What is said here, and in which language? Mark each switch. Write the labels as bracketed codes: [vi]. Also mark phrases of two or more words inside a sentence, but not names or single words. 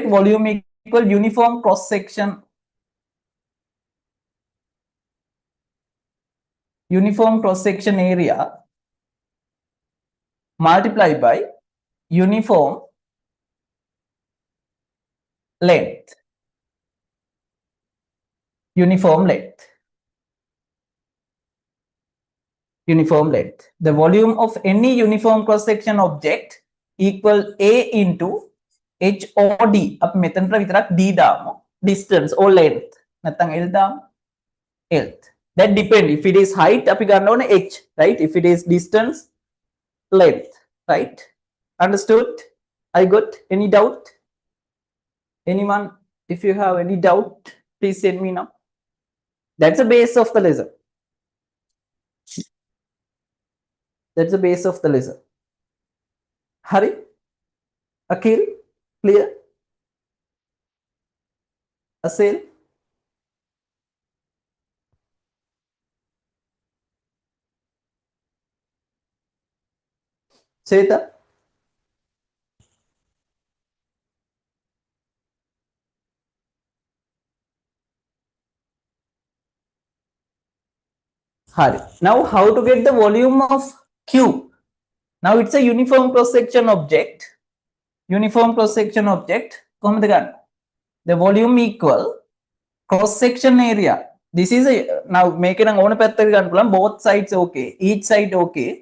[en] Volume equal uniform cross section. Uniform cross section area multiplied by uniform length. Uniform length. Uniform length. The volume of any uniform cross section object equal A into H or D. [si] අපි මෙතනට විතරක් D දාමු. [en] Distance or length. [si] නැත්නම් L දාමු. [en] Length. That depends. If it is height, [si] අපි ගන්න ඕනේ H, right? [en] If it is distance, length, right? Understood? I got any doubt? Anyone? If you have any doubt, please send me now. That's the base of the lesson. That's the base of the lesson. Hari? Akhil? Clear? Asil? Seta? Hari. Now, how to get the volume of cube? Now, it's a uniform cross section object. Uniform cross section object. The volume equal cross section area. This is a now make it an both sides okay, each side okay.